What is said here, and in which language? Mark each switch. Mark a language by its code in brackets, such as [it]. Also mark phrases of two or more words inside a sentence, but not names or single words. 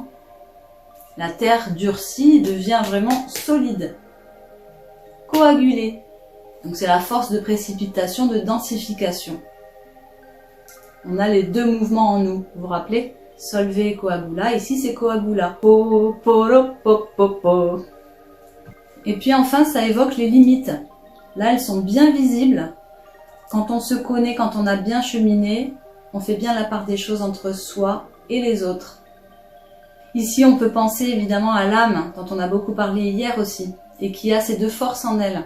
[fr] La terre durcit, devient vraiment solide, coagulée. Donc c'est la force de précipitation, de densification. On a les deux mouvements en nous, vous vous rappelez? [la] Solve et coagula, [fr] ici c'est coagula. Po, po, po, po, po. Et puis enfin, ça évoque les limites. Là, elles sont bien visibles. Quand on se connaît, quand on a bien cheminé, on fait bien la part des choses entre soi et les autres. Ici, on peut penser évidemment à l'âme, dont on a beaucoup parlé hier aussi, et qui a ces deux forces en elle.